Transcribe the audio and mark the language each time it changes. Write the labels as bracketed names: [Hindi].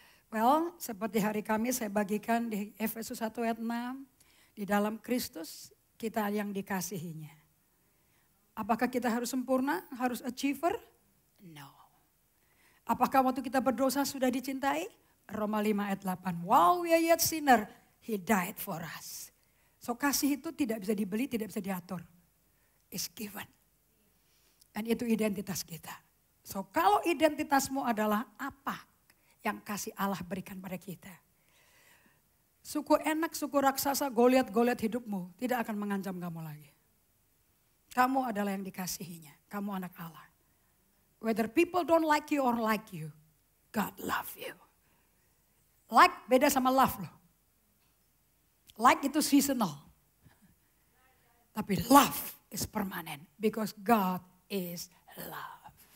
[Indonesian] Well, seperti hari Kamis saya bagikan di Efesus 1 ayat 6, di dalam Kristus kita yang dikasihinya. Apakah kita harus sempurna, harus achiever? No. Apakah waktu kita berdosa sudah dicintai? Roma 5 ayat 8. [English] While we are yet sinner, He died for us. [Indonesian] So kasih itu tidak bisa dibeli, tidak bisa diatur. [English] It's given. [Indonesian] Dan itu identitas kita. So kalau identitasmu adalah apa yang kasih Allah berikan pada kita. Suku enak, suku raksasa, Goliat hidupmu tidak akan mengancam kamu lagi. Kamu adalah yang dikasihinya. Kamu anak Allah. [English] Whether people don't like you or like you, God love you. [Indonesian] Like beda sama love loh. Like itu seasonal. Tapi [English] love is permanent because God is love.